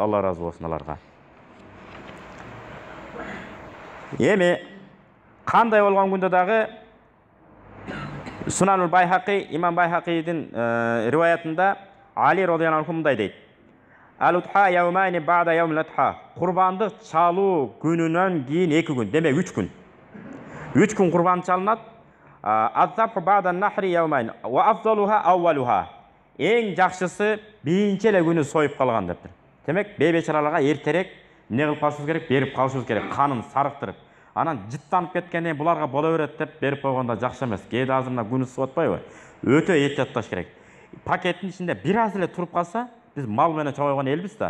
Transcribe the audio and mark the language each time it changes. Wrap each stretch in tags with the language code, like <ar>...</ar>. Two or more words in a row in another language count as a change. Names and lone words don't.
<ky>Алла разы болсун аларга. Эми кандай болгон күндө дагы Сунанул Байхақи, имам Байхақидин риваятында Али</ky> <ar>رضي الله عنه</ar> <ky>мындай дейт:</ky> <ar>الأضحى يومين بعد يوم الأضحى.</ar> <ky>Курбандык чалуу күнүнөн кийин 2 күн, демек 3 күн. 3 күн курбан чалынат.</ky> <ar>الذبح بعد النحر يومين وأفضلها أولها.</ar> <ky>Эң жакшысы биринчи эле күнү союп калган дептир. Демек, бейбечараларга эртерээк эмне кылып калышыбыз керек? Берип калышыбыз керек, канын сарыктырып. Анан жыттанып кеткенде буларга боло берет деп берип койгондо жакшы эмес. Кээде азыр мына күн ысып атпайбы? Өтө эhtiyатташ керек. Пакеттин ичинде бир аз эле туруп калса, биз мал менен чогойгон элбиз да.</ky>